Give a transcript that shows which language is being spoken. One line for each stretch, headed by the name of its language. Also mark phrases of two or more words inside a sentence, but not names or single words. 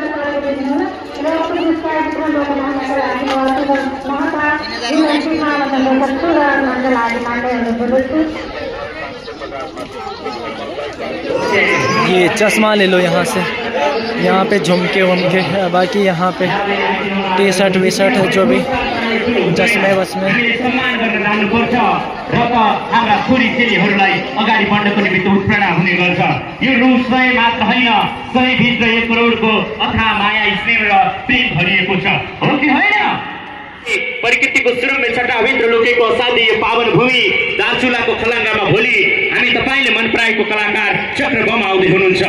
Hindi: ये चश्मा ले लो यहाँ से, यहाँ पे झुमके वुमके, बाकी यहाँ पे टी शर्ट वी शर्ट जो भी चश्मे वस्मे।
Nepali: सम्मान गर्न जानुपर्छ र त हाम्रा छोरी चेलीहरूलाई अगाडि बढ्नको निमित्त उत्प्रेरणा हुने गर्छ। यो रु 100 मात्र होइन, 100 भित्र 1 करोडको अथाह माया स्नेह र प्रेम भरिएको छ, हो कि होइन? प्रकृतिको सुरम्य छटाभित्र लुकेको असाध्य यो पावन भूमि दार्चुलाको खलाङ्गामा भोलि हामी तपाईँले मन पराएको कलाकार चक्रबम आउँदै हुनुहुन्छ।